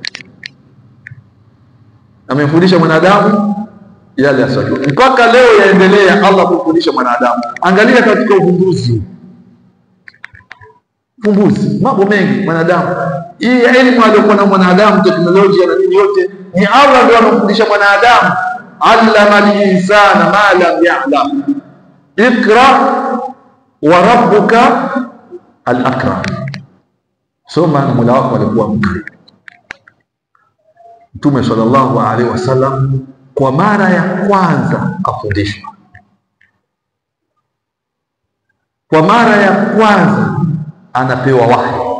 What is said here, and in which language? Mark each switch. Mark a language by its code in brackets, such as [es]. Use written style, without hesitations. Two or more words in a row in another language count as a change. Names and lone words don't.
[sw] Amemfundisha mwanadamu yale asiyojua. Mpaka leo yaendelea Allah kumfundisha mwanadamu. Angalia katika uvumbuzi, mambo mengi mwanadamu. Hii elimu aliyokuwa na mwanadamu, teknolojia na nini yote, ni Allah ndio anamfundisha mwanadamu. [ar] علم الإنسان ما لم يعلم اقرأ وربك الأكرم, [sw] soma na Mola wako alikuwa mkarimu. Mtume [ar] صلى الله عليه وسلم [sw] kwa mara ya kwanza afundishwa, kwa mara ya kwanza anapewa wahi.